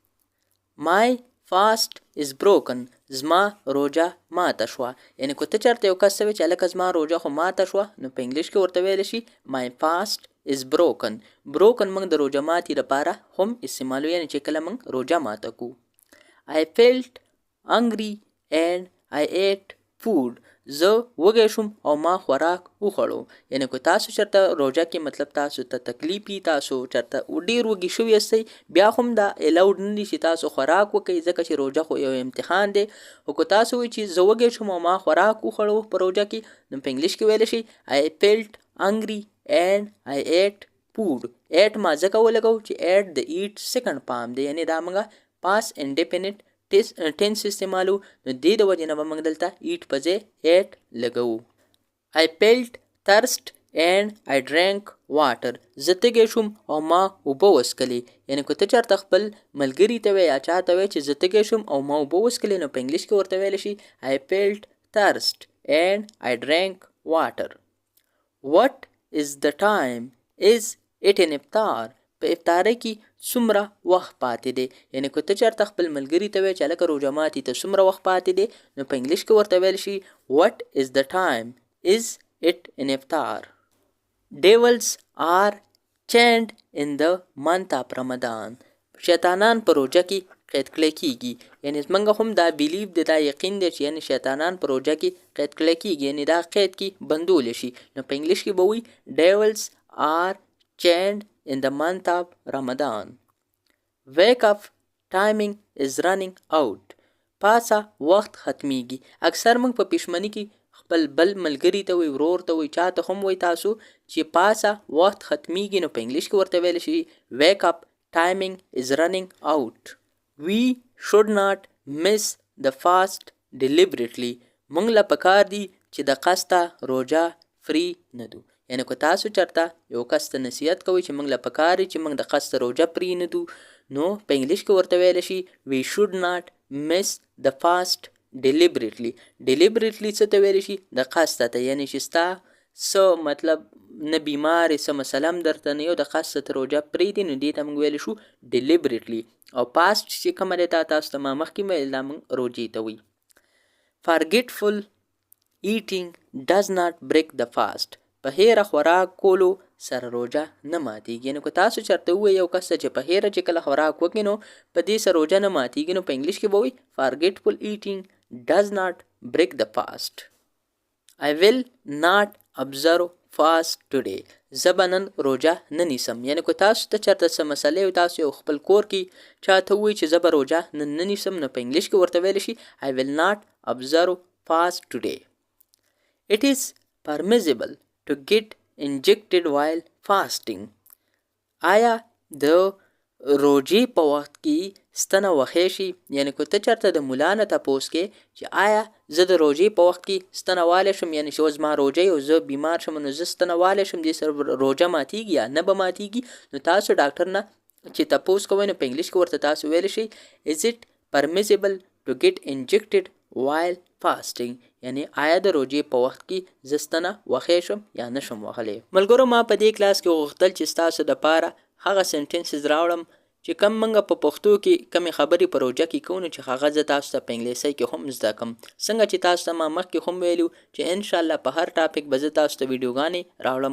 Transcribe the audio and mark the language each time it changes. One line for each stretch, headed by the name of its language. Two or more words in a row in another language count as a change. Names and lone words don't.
English: My fast is broken
Pashto: زما روژه ماته شوه یعنی که ته چېرته یو کس ته وایي چې هلکه زما روژه خو ماته شوه نو په انګلیش کې ورته ویلی شي
English: My fast is broken
Pashto: موږ د روژه ماتي لپاره هم استعمالو یعنی چې کله موږ روژه ماته کو
English: I felt hungry and I ate food
Pashto: زه وږی شوم او ما خوراک وخوړو یعنی که تاسو چېرته روژه کې مطلب تاسو ته تکلیف وي تاسو چېرته ډېر وږي شوي یاستئ بیا هم دا الاود نه دي چې تاسو خوراک وکئ ځکه چې روژه خو یو امتحان دی خو که تاسو وایئ چې زه وږی شوم او ما خوراک وخوړو په روژه کې نو په انګلیش کې ویلی شئ
English: I felt hungry and I ate food
Pashto: ate ما ځکه ولګو چې ate د
English: eat second form
Pashto: دی یعنی دا موږ
English: past indefinite tense
Pashto: استعمالو نو دې د وجې نه به موږ دلته eat په ځای ate لګوو
English: I felt thirst and I drank water
Pashto: زه تږی شوم او ما اوبه وڅښلې یعنی که ته چېرته خپل ملګري ته وایې یا چا ته وایې چې زه تږی شوم او ما اوبه وڅښلې نو په انګلیش کې ورته ویلی شي
English: I felt thirst and I drank water What is the time is it in
Pashto: افطار په افطاری کې څومره وخت پاتې دی یعنی که ته چېرته خپل ملګري ته وایې چې هلکه روژه ماتي ته څومره وخت پاتې دی نو په انګلیش کې ورته ویلی شي
English: what is the time is it in
Pashto: افطار
English: devils are chained in the month of Ramadan
Pashto: شیطانان په روژه کې قید کړی کېږي یعنی زموږ هم دا بیلیف دی دا یقین دی چې یعنی شیطانان په روژه کې قید کړی کېږي یعنی دا قید کې بندولی شي نو په انګلیش کې به وایي
English: devils are chained in the month of Ramadan wake up timing is running out
Pashto: پاسه وخت ختمیږي اکثر موږ په پښمنۍ کې خپل بل ملګري ته وایي ورور ته وایي چا ته هم وایي تاسو چې پاسه وخت ختمیږي نو په انګلیش کې ورته ویلی شي
English: wake up timing is running out we should not miss the fast deliberately.
Pashto: موږ له پکار دی چې د قصده روژه فری نه دو. یعنی که تاسو چرته یو کس ته نصیحت کوئ چې موږ له پکار دی چې موږ د قصده روژه فری نه دو، نو په انګلیش کې ورته ویلی شي
English: we should not miss the fast deliberately.
Pashto: deliberately څه ته ویلی شي؟ د قصده ته. یعنی چې ستا څه مطلب نه بیمار څه مسله هم درته نه یو د قصده ته روژه پرېږدي، نو دې ته موږ ویلی شو deliberately. او پاست چې کومه دی تاسو ته ما مخکې ویل دا موږ روژې ته وایي.
English: forgetful eating does not break the fast.
Pashto: په هیره خوراک کولو سره روژه نه ماتیږي. یعنی که تاسو چرته ووایئ یو کس چې په هیره چې کله خوراک وکړي نو په دې سره روژه نه ماتیږي، نو په انګلیش کې به وایي
English: forgetful eating does not break the fast. I will not observe fast today.
Pashto: زه به نن روژه نه نیسم. یعنی که تاسو ته چرته څه مسلې او تاسو یو خپل کور کې چاته ووایي چې زه به روژه نن نه نیسم، نو په انګلیش کې ورته ویلی شي
English: I will not observe fast today. It is permissible to get injected while fasting.
Pashto: آیا د روژې په وخت کې ستنه وخی شي؟ یعنی که ته چرته د ملا نه تپوس کې چې آیا زه د روژې په وخت کې ستنه والی شم، یعنی چې اوس زما روژه او زه بیمار شم نو زه ستنه والی شم، دې سره روژه ماتیږي یا نه به ماتیږي؟ نو تاسو ډاکټر نه چې تپوس کوئ نو په انګلیش کې ورته تاسو ویلی شئ
English: is it permissible to get injected while fasting.
Pashto: یعنی آیا د روژې په وخت کې زه ستنه وخی شم یا نه شم وهلی؟ ملګرو ما په دې کلاس کې غوښتل چې ستاسو دپاره هغه سنټنسز راوړم چې کم منګه په پښتو کې کمې خبرې په روژه کې کوو، نو چې هغه زه تاسو ته په انګلیسي کې هم زده کړم. څنګه چې تاسو ته ما مخکې هم ویلي چې انشاءالله په هر ټاپک به زه تاسو ته ویډیوګانې راوړم.